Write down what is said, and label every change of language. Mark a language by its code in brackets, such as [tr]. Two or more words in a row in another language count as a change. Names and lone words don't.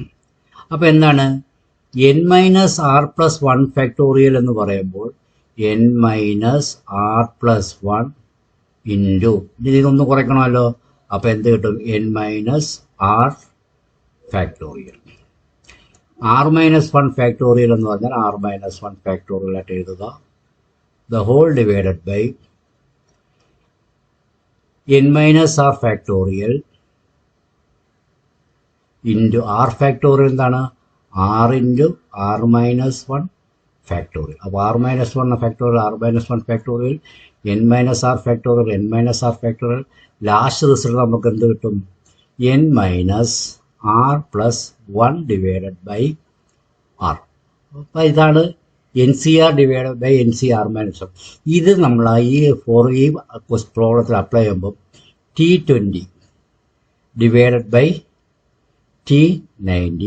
[ml] അപ്പോൾ എന്താണ് [en] n minus r plus 1 factorial [ml] എന്ന് പറയുമ്പോൾ [en] n minus r plus 1 into [ml] ഇതൊന്ന് കുറയ്ക്കണമല്ലോ. അപ്പോൾ എന്ത് കിട്ടും [en] n minus r factorial. r minus 1 factorial [ml] എന്ന് പറഞ്ഞാൽ [en] r minus 1 factorial [ml] ആയിട്ട് എഴുതുക. [en] The whole divided by n minus r factorial into r factorial എന്താണ് r into r minus 1 factorial. [ml] അപ്പോൾ [en] r minus 1 factorial r minus 1 factorial n minus r factorial n minus r factorial last result [ml] നമുക്ക് എന്ത് കിട്ടും [en] n minus r plus 1 divided by r. [ml] അപ്പോൾ ഇതാണ് [en] NCR divided by NCR minus 1. [ml] ഇത് നമ്മൾ ഈ പ്രോബ്ലത്തിൽ അപ്ലൈ ചെയ്യുമ്പോൾ [en] T20 divided by T19.